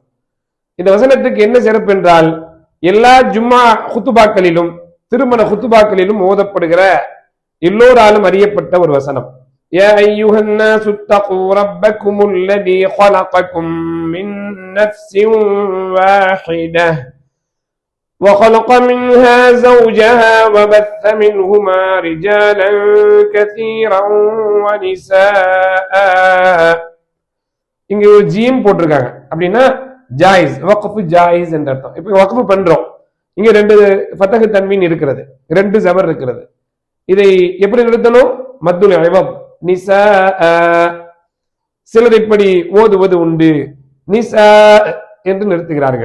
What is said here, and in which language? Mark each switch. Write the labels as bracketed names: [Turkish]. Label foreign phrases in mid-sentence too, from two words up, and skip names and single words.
[Tamil] இந்த வசனத்துக்கு என்ன சிறப்பு என்றால், எல்லா ஜும்மா குத்துபாக்களிலும் திருமண குத்துபாக்களிலும் ஓதப்படுகிற எல்லோராலும் அறியப்பட்ட ஒரு வசனம். [Arabic] يا أيها الناس اتقوا ربكم الذي خلقكم من نفس واحدة وخلق منها زوجها وبث منهما رجالا كثيرا ونساء. [Tamil] இங்க ஒரு ஜீம் போட்டிருக்காங்க, அப்படின்னா ஜாயிஸ், [Arabic] وقف جائز [Tamil] என்ற அர்த்தம். இப்ப வக்ஃபு பண்றோம், இங்க 2 ஃபதஹ் தன்வீன் இருக்கிறது, 2 ஜபர் இருக்கிறது. இதை எப்படி நிறுத்தணும்? [Arabic] مد العوض [Tamil] நிசா. சிலர் இப்படி ஓதுவது உண்டு, நிசா என்று நிறுத்துகிறார்கள்.